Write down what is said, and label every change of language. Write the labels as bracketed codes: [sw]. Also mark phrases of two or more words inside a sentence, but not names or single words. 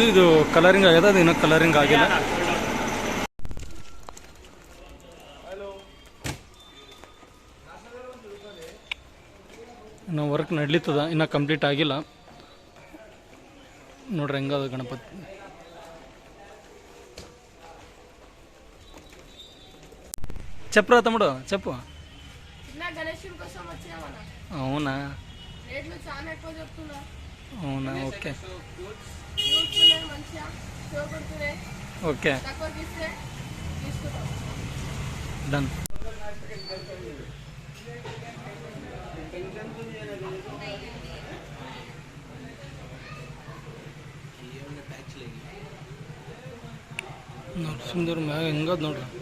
[kn] ಇದು ಕಲರಿಂಗ್ ಆಗ್ಯದ, ಅದು ಇನ್ನೂ ಕಲರಿಂಗ್ ಆಗಿಲ್ಲ. ಇನ್ನು ವರ್ಕ್ ನಡ್ಲಿತ್ತದ, ಇನ್ನೂ ಕಂಪ್ಲೀಟ್ ಆಗಿಲ್ಲ. ನೋಡ್ರಿ ಹೆಂಗದ ಗಣಪತಿ. [te] చెప్పరా తమ్ముడు చెప్పు. అవునా అవునా, [en] okay okay done. [kn] ನರಸಿಂಹದೇವ್ರ ಮ್ಯಾಗ ಹೆಂಗದ ನೋಡ್ರಿ.